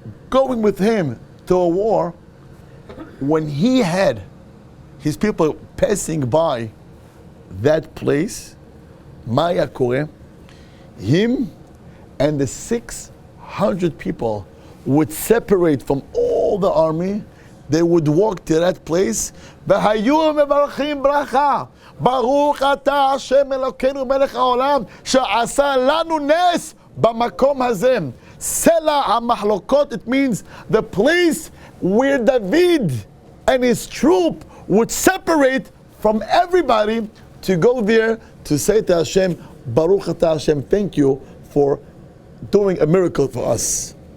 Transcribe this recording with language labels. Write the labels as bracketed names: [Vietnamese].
[English] going with him to a war, when he had his people passing by that place, [Hebrew] מה היה קורה? [English] Him and the 600 people would separate from all the army. They would walk to that place. [Hebrew] והיו מברכים ברכה. ברוך אתה השם אלוקינו מלך העולם שעשה לנו נס במקום הזה. [English] סלע המחלוקות, it means the place where David and his troop would separate from everybody to go there to say to Hashem, [Hebrew] Baruch Atah Hashem, [English] thank you for doing a miracle for us.